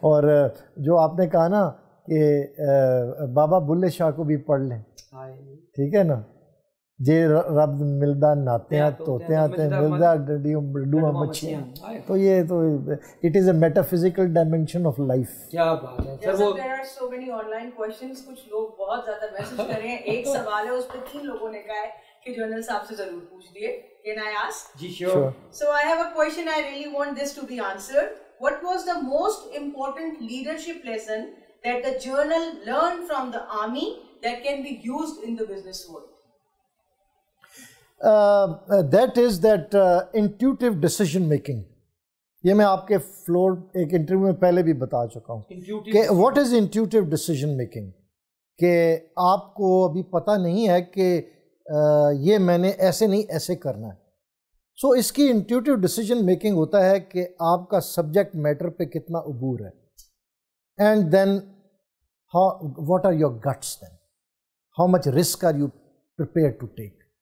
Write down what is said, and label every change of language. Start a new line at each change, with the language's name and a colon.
Urdu: اور جو آپ نے کہا نا کہ بابا بلے شاہ کو بھی پڑھ لیں, ٹھیک ہے نا,
Punjabi: جے رب ملدا ناتیاں توتیاں تے ملدا ڈڈیوں مچھیاں,
Urdu: تو یہ تو
English: It is a metaphysical dimension of life.
Urdu: کیا بات ہے سر.
English: there are so many online questions,
Urdu: کچھ لوگ بہت زیادہ میسج کر رہے ہیں. ایک سوال ہے اس پہ 3 لوگوں نے کہا ہے کہ جنرل صاحب سے ضرور پوچھ دیے.
English: Can I ask?
Urdu: جی sure.
English: So I have a question, I really want this to be answered. What was the most important leadership lesson that the journal learned from the army that can be used in the business world? That is that intuitive decision making.
Urdu: یہ میں آپ کے floor ایک interview میں پہلے بھی بتا چکا ہوں کہ
English: what is intuitive decision making,
Urdu: کہ آپ کو ابھی پتہ نہیں ہے کہ یہ میں نے ایسے نہیں ایسے کرنا ہے.
English: so
Urdu: اس کی انٹیوٹیو ڈیسیجن میکنگ ہوتا ہے کہ آپ کا سبجیکٹ میٹر پہ کتنا عبور ہے,
English: And then what are your guts, then how much risk are you prepare to take.